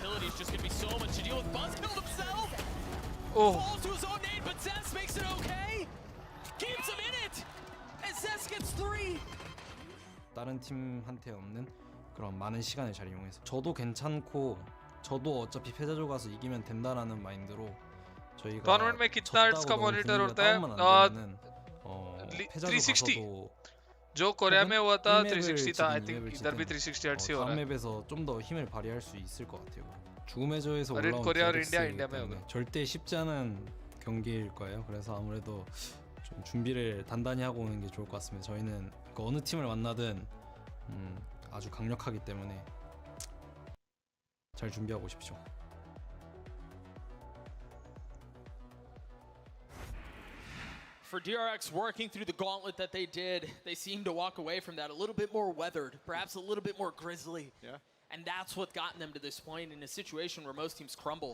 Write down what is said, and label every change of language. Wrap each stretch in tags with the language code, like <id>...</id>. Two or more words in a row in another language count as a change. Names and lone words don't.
<ko>다른 팀한테 없는 그런 많은 시간을 잘 이용해서 저도 괜찮고 저도 어차피 패자조 가서 이기면 된다라는 마인드로 저희가</ko> <hi>टूर्नामेंट में कितना हर्ट्ज का मॉनिटर होता है? 360. जो कोरिया में हुआ था 360 था.</hi> <en>I think</en> <hi>इधर भी 360 हर्ट्ज ही हो रहा है.</hi> <ko>맵에서 좀 더 힘을 발휘할 수 있을 것 같아요. 죽음의 저에서 올라온 코리아 인디아 절대 쉽지 않은 경기일 거예요. 그래서 아무래도 좀 준비를 단단히 하고 오는 게 좋을 것 같습니다. 저희는 어느 팀을 만나든 아주 강력하기 때문에 잘 준비하고 오십시오.</ko> <en>For DRX working through the gauntlet that they did, they seemed to walk away from that a little bit more weathered, perhaps a little bit more grisly. Yeah. And that's what gotten them to this point in a situation where most teams crumble.</en>